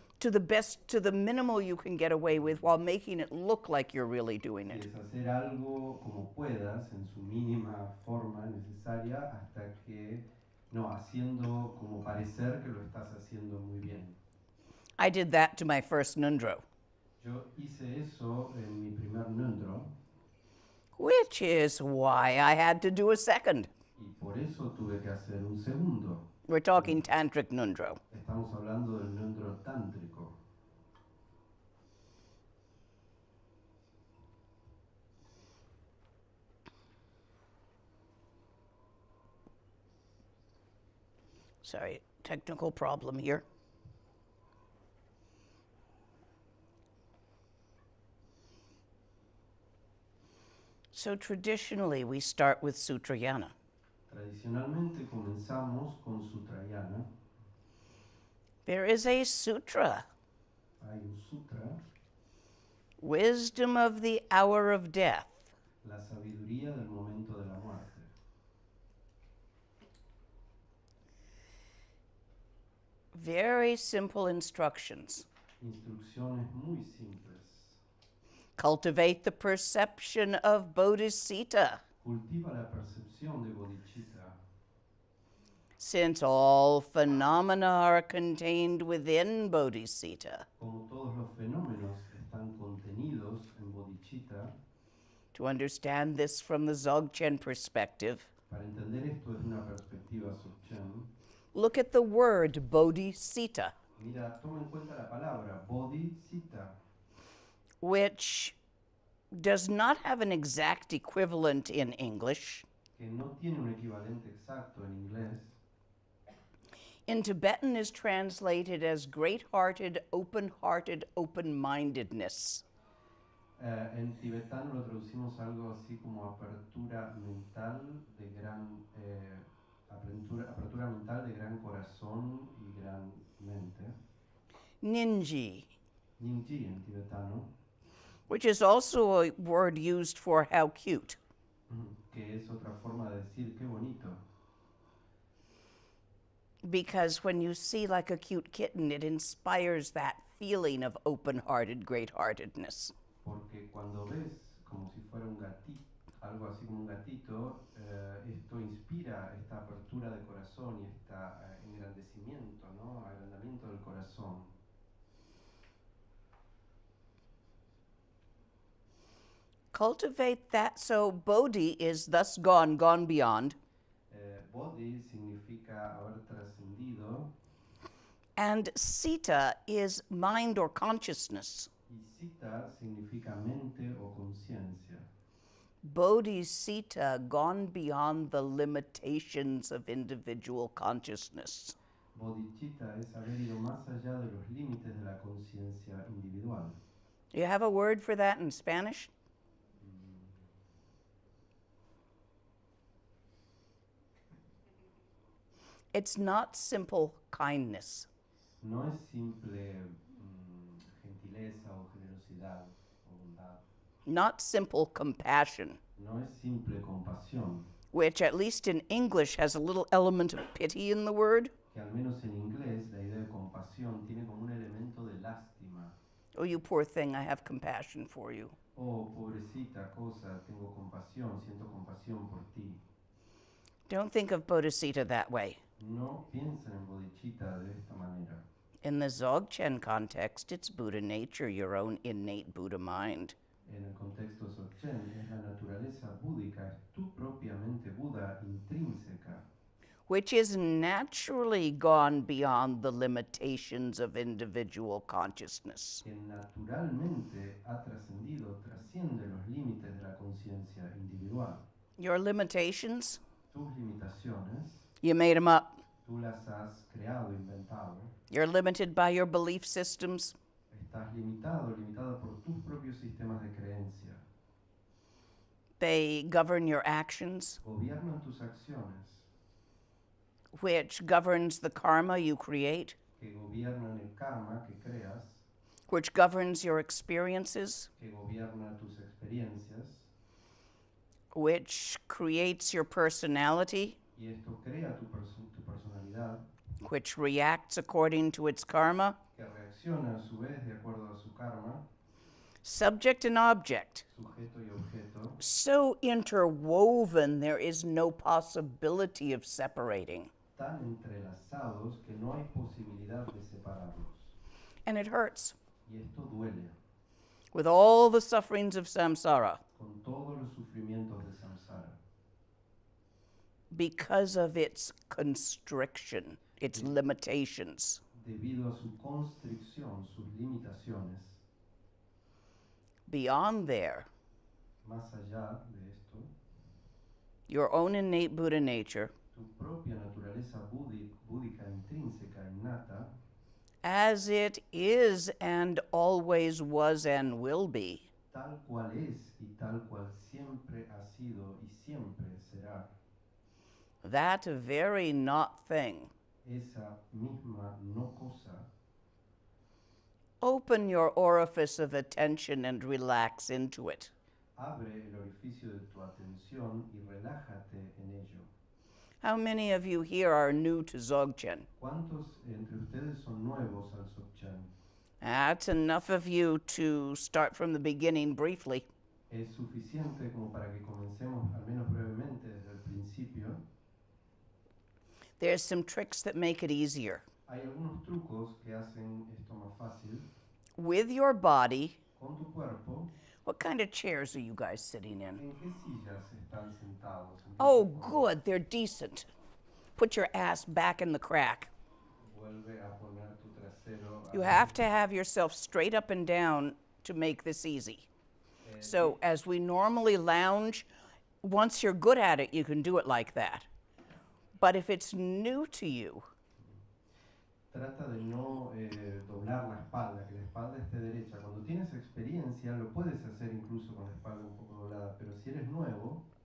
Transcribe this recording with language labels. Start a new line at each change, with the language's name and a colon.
English: to the minimal you can get away with while making it look like you're really doing
Spanish: es
English: it.
Spanish: hacer algo como puedas en su mínima forma necesaria hasta que, no, haciendo como parecer que lo estás haciendo muy bien.
English: I did that to my first nundro,
Spanish: Yo hice eso en mi primer nundro
English: which is why I had to do a second.
Spanish: y por eso tuve que hacer un segundo.
English: We're talking tantric nundro.
Spanish: Estamos hablando del nundro tántrico.
English: Sorry, technical problem here. So traditionally, we start with Sutrayana.
Spanish: Tradicionalmente comenzamos con Sutrayana.
English: There is a sutra,
Spanish: Hay un sutra,
English: Wisdom of the Hour of Death.
Spanish: la sabiduría del momento de la muerte.
English: Very simple instructions.
Spanish: Instrucciones muy simples.
English: Cultivate the perception of Bodhicitta,
Spanish: Cultiva la percepción de Bodhicitta,
English: since all phenomena are contained within Bodhicitta.
Spanish: como todos los fenómenos están contenidos en Bodhicitta.
English: To understand this from the Dzogchen perspective,
Spanish: Para entender esto desde una perspectiva Zogchen,
English: look at the word Bodhicitta,
Spanish: mira, toma en cuenta la palabra Bodhicitta,
English: which does not have an exact equivalent in English.
Spanish: que no tiene un equivalente exacto en inglés.
English: In Tibetan is translated as great-hearted, open-mindedness.
Spanish: En tibetano lo traducimos algo así como apertura mental de gran apertura mental de gran corazón y gran mente.
English: Ninji,
Spanish: Ninji en tibetano,
English: which is also a word used for how cute.
Spanish: que es otra forma de decir qué bonito.
English: Because when you see like a cute kitten, it inspires that feeling of open-hearted great-heartedness.
Spanish: Porque cuando ves como si fuera fuera un gatito, algo así como un gatito, esto inspira esta apertura de corazón y este engrandecimiento, ¿no? Agrandamiento del corazón.
English: Cultivate that. So Bodhi is thus gone beyond.
Spanish: Bodhi significa haber trascendido
English: And Sita is mind or consciousness.
Spanish: y Citta significa mente o conciencia.
English: Bodhicitta, gone beyond the limitations of individual consciousness.
Spanish: Bodhicitta es haber ido más allá de los límites de la conciencia individual.
English: Do you have a word for that in Spanish? It's not simple kindness.
Spanish: No es simple gentileza o generosidad o bondad.
English: Not simple compassion,
Spanish: No es simple compasión,
English: which at least in English has a little element of pity in the word.
Spanish: que al menos en inglés la idea de compasión tiene como un elemento de lástima.
English: Oh, you poor thing, I have compassion for you.
Spanish: Oh, pobrecita cosa, tengo compasión, siento compasión por ti.
English: Don't think of Bodhicitta that way.
Spanish: No piensen en Bodhicitta de esta manera.
English: In the Zogchen context, it's Buddha nature, your own innate Buddha mind.
Spanish: En el contexto Zogchen es la naturaleza búdica, es tu propiamente Buda intrínseca,
English: Which is naturally gone beyond the limitations of individual consciousness.
Spanish: que naturalmente ha trascendido, trasciende los límites de la conciencia individual.
English: Your limitations,
Spanish: Tus limitaciones,
English: you made them up.
Spanish: tú las has creado, inventado.
English: You're limited by your belief systems.
Spanish: Estás limitado, limitada por tus propios sistemas de creencia.
English: They govern your actions,
Spanish: Gobiernan tus acciones,
English: which governs the karma you create,
Spanish: que gobiernan el karma que creas,
English: which governs your experiences,
Spanish: que gobierna tus experiencias,
English: which creates your personality,
Spanish: y esto crea tu personalidad,
English: which reacts according to its karma,
Spanish: que reacciona a su vez de acuerdo a su karma,
English: subject and object.
Spanish: sujeto y objeto,
English: So interwoven, there is no possibility of separating.
Spanish: tan entrelazados que no hay posibilidad de separarlos.
English: And it hurts
Spanish: Y esto duele,
English: with all the sufferings of samsara
Spanish: con todos los sufrimientos de samsara,
English: because of its constriction, its limitations.
Spanish: debido a su constricción, sus limitaciones.
English: Beyond there,
Spanish: Más allá de esto,
English: your own innate Buddha nature,
Spanish: tu propia naturaleza búdica intrínseca, innata,
English: as it is and always was and will be,
Spanish: tal cual es y tal cual siempre ha sido y siempre será,
English: that very not thing,
Spanish: esa misma no cosa,
English: open your orifice of attention and relax into it.
Spanish: abre el orificio de tu atención y relájate en ello.
English: How many of you here are new to Dzogchen?
Spanish: ¿Cuántos entre ustedes son nuevos al Zogchen?
English: That's enough of you to start from the beginning briefly.
Spanish: Es suficiente como para que comencemos al menos brevemente desde el principio.
English: There's some tricks that make it easier.
Spanish: Hay algunos trucos que hacen esto más fácil.
English: With your body,
Spanish: Con tu cuerpo,
English: what kind of chairs are you guys sitting in?
Spanish: ¿en qué sillas están sentados? ¿En qué Oh, sofá?
English: good, they're decent. Put your ass back in the crack.
Spanish: Vuelve a poner tu trasero.
English: You have to have yourself straight up and down to make this easy. So, as we normally lounge, once you're good at it, you can do it like that. But if it's new to you,
Spanish: Trata de no doblar la espalda, que la espalda esté derecha. Cuando tienes experiencia, lo puedes hacer incluso con la espalda un poco doblada, pero si eres nuevo,